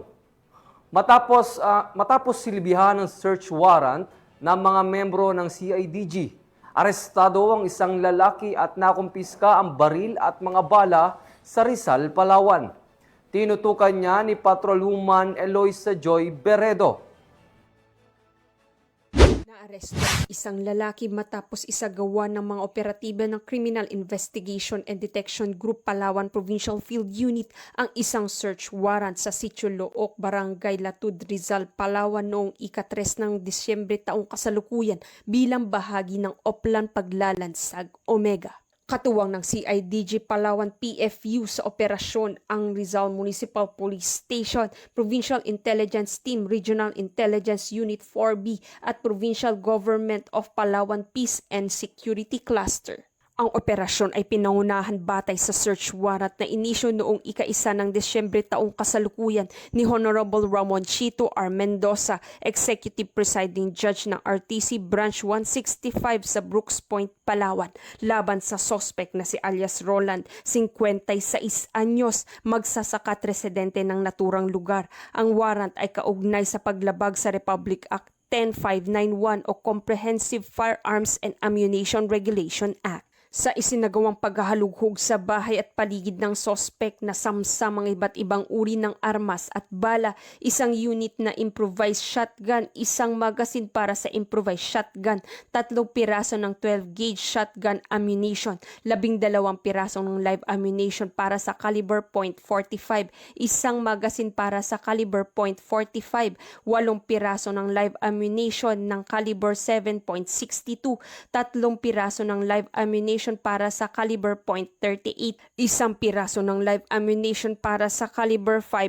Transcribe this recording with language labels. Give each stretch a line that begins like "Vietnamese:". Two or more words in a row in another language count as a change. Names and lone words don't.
Filipino: Matapos silbihan ng
English: search warrant
Filipino: ng mga membro ng CIDG, arestado ang isang lalaki at nakumpiska ang baril at mga bala sa Rizal, Palawan. Tinutukan niya ni Patrolwoman Eloisa Joy Beredo. Naaresto ang isang lalaki matapos isagawa ng mga operatiba ng Criminal Investigation and Detection Group Palawan Provincial Field Unit ang isang
English: search warrant
Filipino: sa Sitio Look, Barangay Latud, Rizal, Palawan noong ika-3 ng Disyembre taong kasalukuyan bilang bahagi ng Oplan Paglalansag Omega. Katuwang ng CIDG Palawan PFU sa operasyon ang Rizal Municipal Police Station, Provincial Intelligence Team, Regional Intelligence Unit 4B at Provincial Government of Palawan Peace and Security Cluster. Ang operasyon ay pinangunahan batay sa
English: search warrant
Filipino: na inisyo noong ika-1 ng Disyembre taong kasalukuyan ni Honorable Ramon Chito R. Mendoza, Executive Presiding Judge ng RTC Branch 165 sa Brooks Point, Palawan, laban sa suspect na si alias Roland, 56 anyos, magsasaka at residente ng naturang lugar. Ang warrant ay kaugnay sa paglabag sa Republic Act 10591 o Comprehensive Firearms and Ammunition Regulation Act. Sa isinagawang paghahalughog sa bahay at paligid ng sospek na samsam ang iba't ibang uri ng armas at bala, isang unit na improvised shotgun, isang magasin para sa
English: improvised shotgun,
Filipino: 3 piraso ng
English: 12-gauge shotgun ammunition,
Filipino: 12 piraso ng
English: live ammunition
Filipino: para sa caliber .45, isang magasin para sa caliber .45, 8 piraso ng
English: live ammunition
Filipino: ng caliber 7.62, 3 piraso ng
English: live ammunition
Filipino: para sa caliber .38, isang piraso ng
English: live ammunition
Filipino: para sa caliber